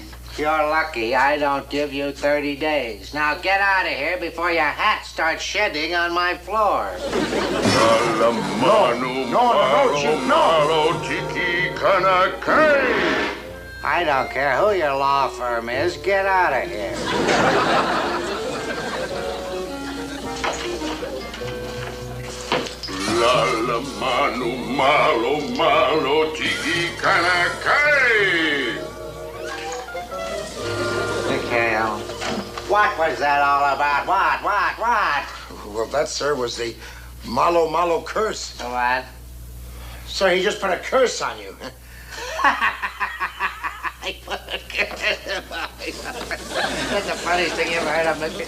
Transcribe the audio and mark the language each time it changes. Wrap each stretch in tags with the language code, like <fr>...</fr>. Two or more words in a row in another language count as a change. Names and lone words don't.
<en>You're lucky I don't give you 30 days. Now get out of here before your hat starts shedding on my floor. I don't care who your law firm is. Get out of here. La la manu malo malo tiki kanakai. McHale, what was that all about? What? Well, that, sir, was the Malo Malo curse. The what? Sir, he just put a curse on you. I put a curse on you. That's the funniest thing you ever heard of, Mr.</en>